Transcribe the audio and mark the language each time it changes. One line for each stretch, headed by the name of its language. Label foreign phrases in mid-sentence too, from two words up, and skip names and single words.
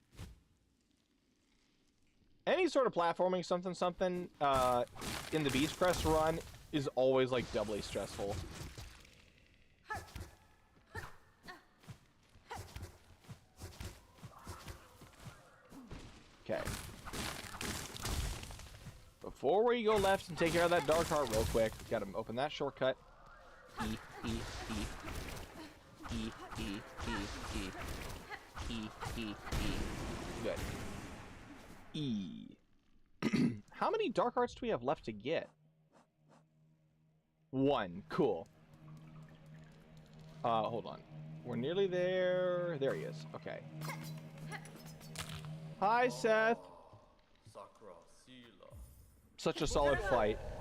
English: Any sort of platforming something in the Beach Crest run is always like doubly stressful. Okay. Before we go left and take care of that dark heart real quick, gotta open that shortcut. E, E, E. E, E, E, E. E, E, E. Good. E. How many dark hearts do we have left to get? 1. Cool. Hold on. We're nearly there. There he is. Okay. Hi, Seth. Such a solid fight.